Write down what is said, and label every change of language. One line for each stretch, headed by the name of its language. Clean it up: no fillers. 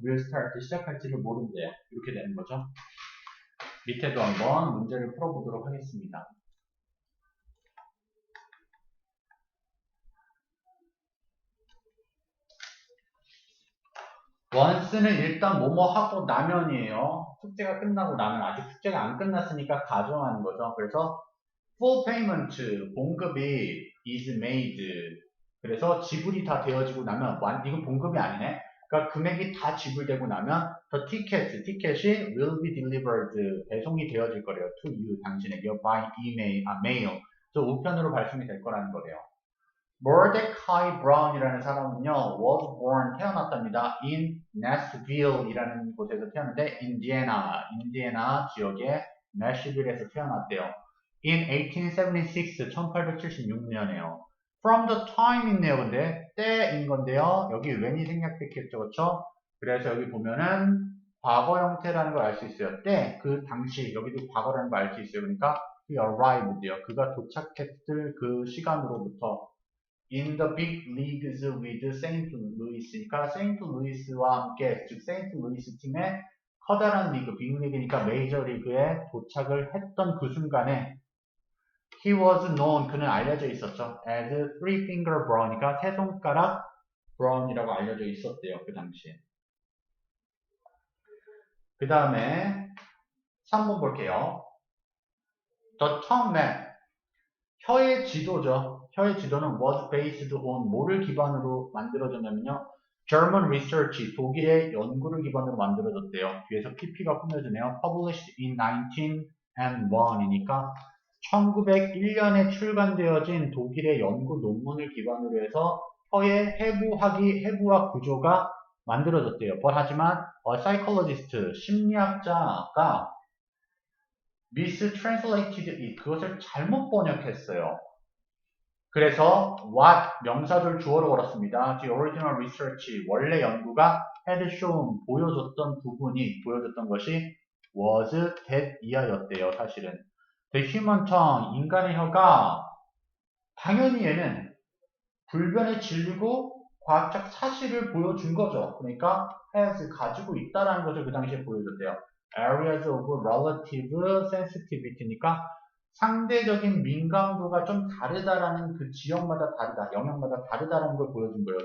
English: will start,
Korean: 시작할지를 모른대요. 이렇게 되는 거죠. 밑에도 한번 문제를 풀어보도록 하겠습니다. once는 일단 뭐뭐 하고 나면이에요. 숙제가 끝나고 나면 아직 숙제가 안 끝났으니까 가정하는 거죠.
English: 그래서 full payment,
Korean: 봉급이
English: is made.
Korean: 그래서 지불이 다 되어지고 나면, 이건 봉급이 아니네. 그러니까 금액이 다 지불되고 나면
English: the ticket,
Korean: 티켓이
English: will be delivered,
Korean: 배송이 되어질 거래요.
English: to you,
Korean: 당신에게
English: by email, mail.
Korean: 저 우편으로 발송이 될 거라는 거래요. Mordecai Brown이라는 사람은요,
English: was born,
Korean: 태어났답니다. in Nashville이라는 곳에서 태어났는데, 인디애나 지역의 내시빌에서 태어났대요.
English: in 1876, 1876년에요. from the time
Korean: 있네요, 근데. 때인 건데요. 여기 when이 생략됐겠죠, 그쵸? 그래서 여기 보면은 과거 형태라는 걸 알 수 있어요. 때, 그 당시, 여기도 과거라는 걸 알 수 있어요. 그러니까
English: he arrived
Korean: 요. 그가 도착했을 그 시간으로부터
English: in the big leagues with St. Louis니까 St.
Korean: Louis와 함께, 즉 St. Louis 팀의 커다란 리그, 빅리그니까 메이저 리그에 도착을 했던 그 순간에
English: he was known,
Korean: 그는 알려져 있었죠.
English: as three finger Brown
Korean: 이니까 세 손가락 Brown이라고 알려져 있었대요. 그 당시에. 그 다음에 3번 볼게요.
English: The tongue map,
Korean: 혀의 지도죠. 혀의 지도는
English: was based on
Korean: 뭐를 기반으로 만들어졌냐면요.
English: German research,
Korean: 독일의 연구를 기반으로 만들어졌대요. 뒤에서 PP가 꾸며주네요.
English: Published in 1901
Korean: 이니까 1901년에 출간되어진 독일의 연구 논문을 기반으로 해서 혀의 해부와 구조가 만들어졌대요. 하지만 psychologist, 심리학자가
English: mistranslated it,
Korean: 그것을 잘못 번역했어요. 그래서 what, 명사절 주어로 걸었습니다.
English: The original research,
Korean: 원래 연구가
English: had shown,
Korean: 보여줬던 것이
English: was that 이하였대요.
Korean: 사실은
English: the human tongue,
Korean: 인간의 혀가 당연히 얘는 불변의 진리고 과학적 사실을 보여준 거죠. 그러니까 has, 가지고 있다라는 것을 그 당시에 보여줬대요.
English: areas of relative sensitivity
Korean: 니까 상대적인 민감도가 좀 다르다라는, 그 지역마다 다르다, 영역마다 다르다라는 걸 보여준 거예요.